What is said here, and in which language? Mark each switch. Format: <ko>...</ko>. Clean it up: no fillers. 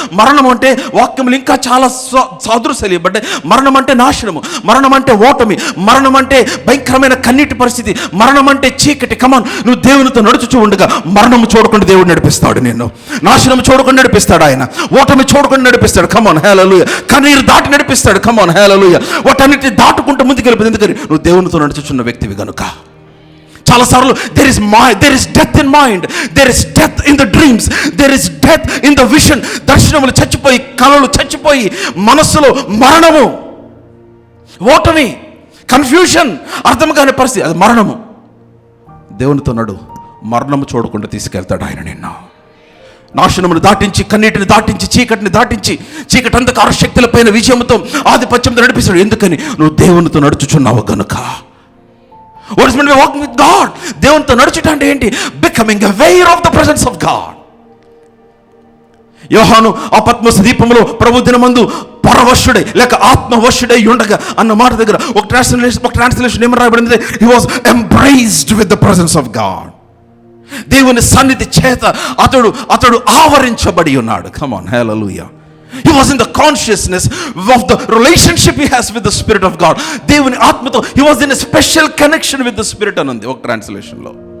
<te>మరణం అంటే వాక్యములు ఇంకా చాలా సాదృశ్యాలు. బట్ మరణం అంటే నాశనము, మరణం అంటే ఓటమి, మరణం అంటే భయంకరమైన కన్నీటి పరిస్థితి, మరణం అంటే చీకటి. కమాన్, నువ్వు దేవునితో నడుచుచూ ఉండగా మరణము చూడకుండా దేవుడు నడిపిస్తాడు నిన్ను. నాశనం చూడకుండా నడిపిస్తాడు ఆయన. ఓటమి చూడకుండా నడిపిస్తాడు. కమాన్, హల్లెలూయా. కన్నీరు దాటి నడిపిస్తాడు. కమాన్, హల్లెలూయా. వాటన్నిటిని దాటుకుంటూ ముందుకు వెళ్ళిపోయింది. ఎందుకని? నువ్వు దేవునితో నడుచుచున్న వ్యక్తివి కనుక. చాలాసార్లు</te> <en>there is death in mind, there is death in the dreams, there is death in the vision.</en> <te>దర్శనములు చచ్చిపోయి, కళలు చచ్చిపోయి, మనస్సులో మరణము, ఓటమి, కన్ఫ్యూషన్, అర్థం కాని పరిస్థితి, అది మరణము. దేవునితో నడు, మరణము చూడకుండా తీసుకెళ్తాడు ఆయన నిన్ను. నాశనమును దాటించి, కన్నీటిని దాటించి, చీకటిని దాటించి, చీకటి అంధకార శక్తులపైన విజయంతో, ఆధిపత్యంతో నడిపిస్తాడు. ఎందుకని? నువ్వు దేవునితో నడుచుచున్నావు గనుక.</te> <en>What is meant by walking with God?</en> <te>దేవునితో నడుచుట అంటే ఏంటి?</te> <en>Becoming aware of the presence of God.</en> <te>యోహాను ఆ పత్మసు దీపంలో ప్రభు దినమందు పరవశుడై లేక ఆత్మవశుడై ఉండగా అన్న మాట దగ్గర ఒక ట్రాన్స్లేషన్ ఏమని రాయబడింది?</te> <en>He was embraced with the presence of God.</en> <te>దేవుని సన్నిధి చేత అతడు ఆవరించబడి ఉన్నాడు.</te> <en>Come on, hallelujah. He was in the consciousness of the relationship he has with the Spirit of God.</en> <te>దేవుని ఆత్మతో</te> <en>he was in a special connection with the Spirit</en> <te>అని ఉంది ఒక ట్రాన్స్లేషన్ లో.</te>